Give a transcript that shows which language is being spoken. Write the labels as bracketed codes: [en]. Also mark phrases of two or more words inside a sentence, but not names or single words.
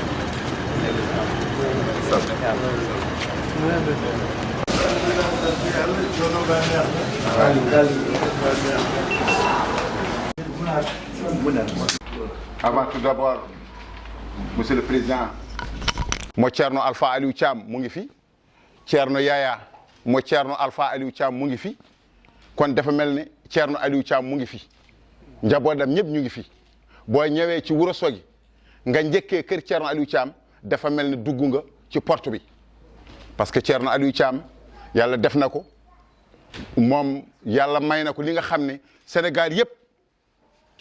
[fr] avant tout d'abord monsieur le président [wo] mo ceerno Alpha Aliou Thiam mu ngi fi ceerno Yaya mo ceerno Alpha Aliou Thiam mu ngi fi kon dafa mel ni ceerno Aliou Thiam mu ngi fi njabootam ñëpp ñu ngi fi boo ñëwee ci Ourossogui nga njëkkee kër ceerno Aliou Thiam dafa mel ni dugg nga ci porte bi [fr] parce que [wo] ceerno Aliou Thiam yàlla def na ko moom yàlla may na ko li nga xam ne Sénégal yëpp ci